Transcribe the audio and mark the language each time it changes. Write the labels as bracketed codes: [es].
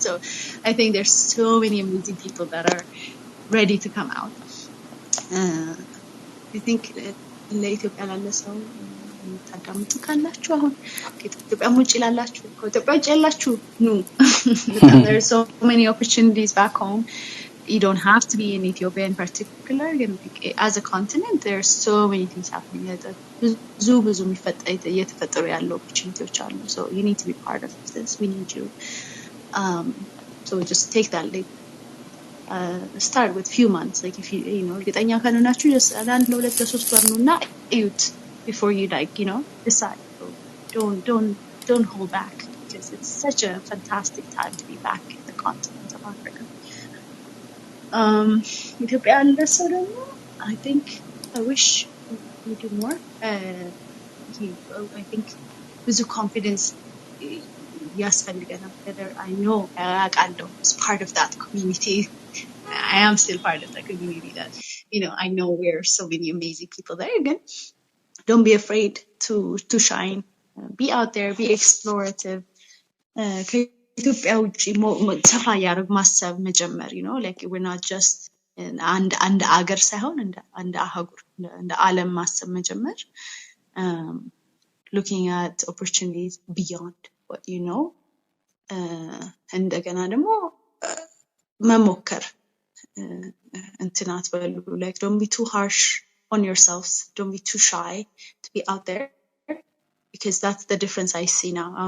[en] So I think there's so many amazing people that are ready to come out. I think [am] ለኢትዮጵያ ላለ ሰው ታዳምጡ ካላችሁ አሁን ከኢትዮጵያ ውጪ ላላችሁ ከኢትዮጵያ ውጪ ያላችሁ ኑ [en] there's so many opportunities back home. You don't have to be in Ethiopia in particular. As a continent there's so many things happening. [am] ብዙ እየተፈጠሩ ያሉ opportunities አሉ. [en] So you need to be part of this. We need you. So just take that leap. Start with few months, like if you know [am] እርግጠኛ ካልሆናችሁ [en] just [am] አንድ ለሁለት ለሶስት ወር ነውና እዩት [en] before you decide. So don't hold back, because it's such a fantastic time to be back in the continent of Africa. Ethiopia and so I think I wish we do more. I think with confidence [am] ያስፈልገናል። [en] I know as part of that community. I am still part of that community that I know we're so many amazing people there. Again, don't be afraid to shine. Be out there, be explorative. [am] ከኢትዮጵያ ውጪ ሰፋ ያደርግ ማሰብ መጀመር [en] like we're not just [am] አንድ አገር ሳይሆን እንደ አህጉር እንደ ዓለም ማሰብ መጀመር. [en] Looking at opportunities beyond what you know. [am] እንደገና ደግሞ መሞከር እንትናት በሉ [en] like don't be too harsh on yourselves, don't be too shy to be out there, because that's the difference I see now.